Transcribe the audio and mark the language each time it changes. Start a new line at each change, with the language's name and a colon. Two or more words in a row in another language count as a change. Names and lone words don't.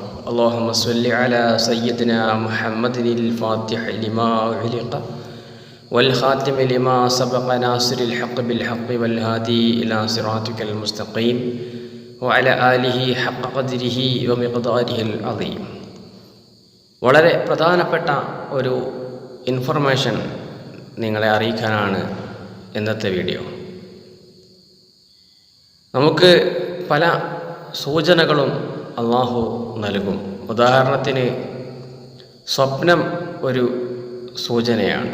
Arabic: اللهم صل على سيدنا محمد الفاتح لما أغلق والخاتم لما سبق ناصر الحق بالحق والهادي إلى صراطك المستقيم وعلى آله حق قدره ومقداره العظيم.
Malayalam: വളരെ പ്രധാനപ്പെട്ട ഒരു ഇൻഫർമേഷൻ നിങ്ങളെ അറിയിക്കാനാണ് ഇന്നത്തെ വീഡിയോ. നമുക്ക് പല സൂചനകളും അള്ളാഹു നൽകും. ഉദാഹരണത്തിന് സ്വപ്നം ഒരു സൂചനയാണ്.